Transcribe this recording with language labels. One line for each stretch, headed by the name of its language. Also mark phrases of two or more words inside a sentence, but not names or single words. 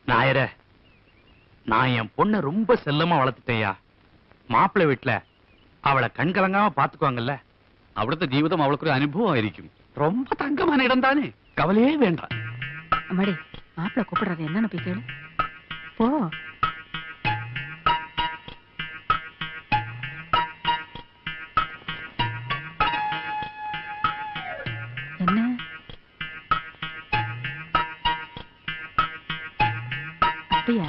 Tamil: நாயர, நான் என் பொண்ணை ரொம்ப செல்லமா வளர்த்துட்டேயா. மாப்பிள்ளை வீட்டுல அவளை கண்கலங்காம பாத்துக்குவாங்கல்ல.
Malayalam: അവിടുത്തെ ജീവിതം അവൾക്കൊരു അനുഭവമായിരിക്കും.
Tamil: ரொம்ப தங்கமான இடம் தானே, கவலையே வேண்டாம். அம்மாடி மாப்பிள்ள கூப்பிடுறாரு, என்னன்னு போய் கேளு. போ. என்ன அப்படியா?